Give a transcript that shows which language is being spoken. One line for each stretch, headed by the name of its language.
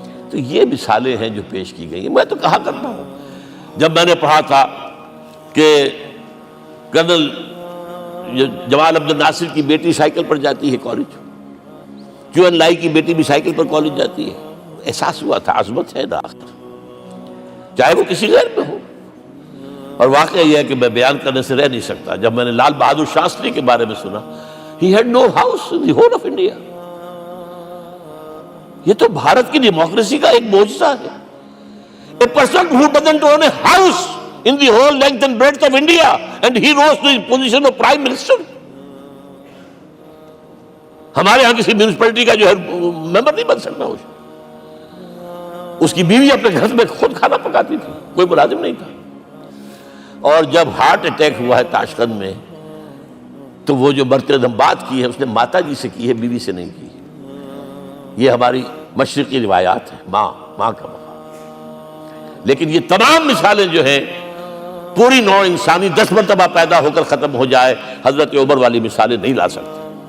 Urdu: تو یہ مثالیں ہیں جو پیش کی گئی ہیں. میں تو کہا کرتا ہوں، جب میں نے پڑھا تھا کہ کرنل جمال عبد الناصر کی بیٹی سائیکل پر جاتی ہے کالج، کیو این لائی کی بیٹی بھی سائیکل پر کالج جاتی ہے، احساس ہوا تھا عظمت ہے نا، چاہے وہ کسی غیر میں ہو. اور واقعہ یہ ہے کہ میں بیان کرنے سے رہ نہیں سکتا. جب میں نے لال بہادر شاستری کے بارے میں سنا،
English: he had no house in the whole of India.
Urdu: یہ تو بھارت کی ڈیموکریسی کا ایک معجزہ ہے.
English: A person who doesn't own a house in the whole length and breadth of India, and he rose to the position of Prime Minister.
Urdu: ہمارے ہاں کسی میونسپلٹی کا جو ہے ممبر نہیں بن سکتا، اس کی بیوی اپنے گھر میں خود کھانا پکاتی تھی، کوئی ملازم نہیں تھا۔ اور جب ہارٹ اٹیک ہوا ہے تاشقند میں، تو وہ جو مرتے دم بات کی ہے اس نے ماتا جی سے کی ہے، بیوی سے نہیں کی۔ یہ ہماری مشرقی روایات ہیں، ماں کا مقام۔ لیکن یہ تمام مثالیں جو ہیں، پوری نوع انسانی 10 مرتبہ پیدا ہو کر ختم ہو جائے، حضرت عمر والی مثالیں نہیں لا سکتے۔